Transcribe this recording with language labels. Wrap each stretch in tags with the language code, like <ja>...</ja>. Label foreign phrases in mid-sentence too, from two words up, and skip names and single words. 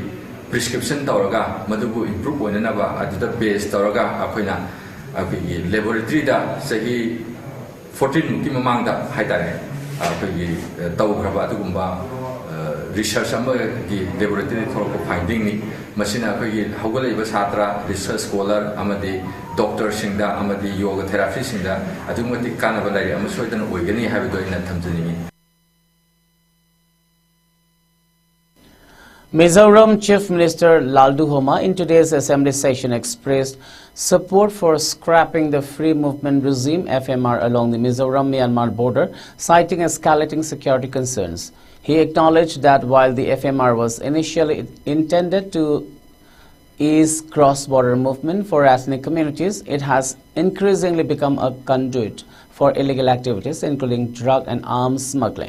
<mni>prescription tawraga madubu improve oinanaba aduda base tawraga akoina akogi laboratory da sahi 14 ki mamangda haitare akogi tawgraba adugumba research amba gi laboratory thorko finding ni masina akogi haugalaiba satra</mni> <en>research scholar</en> <mni>amadi doctor singda amadi</mni> <en>yoga therapy</en> <mni>singda adumati kanaba lai amasoidana oigani habido ina thamjani.</mni> <en>Mizoram Chief Minister Laldu Homa in today's assembly session expressed support for scrapping the free movement regime FMR along the Mizoram-Myanmar border, citing escalating security concerns. He acknowledged that while the FMR was initially intended to ease cross-border movement for ethnic communities, it has increasingly become a conduit for illegal activities, including drug and arms smuggling.</en>